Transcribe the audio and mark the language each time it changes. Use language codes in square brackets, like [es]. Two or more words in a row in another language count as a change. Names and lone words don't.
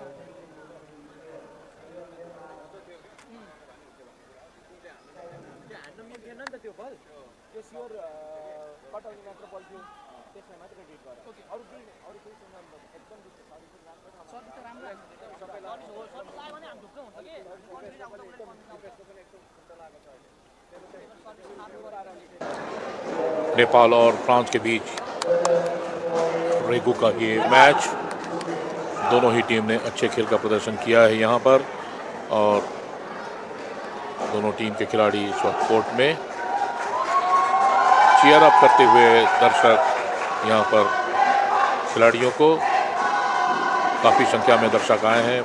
[ne] ह्यान्डमा मिल्थेन नि त त्यो बल, त्यो स्योर कटाउने मात्र बल थियो, त्यसमा मात्र क्रेडिट गर। अरू केही एकदम सर्भिस त राम्रो [hi] नेपाल और फ्रांस के बीच रेगू का ये मैच, दोनों ही टीम ने अच्छे खेल का प्रदर्शन किया है यहाँ पर, और दोनों टीम के खिलाड़ी इस वक्त कोर्ट में [en] cheer up [hi] करते हुए दर्शक यहाँ पर खिलाड़ियों को, काफ़ी संख्या में दर्शक आए हैं।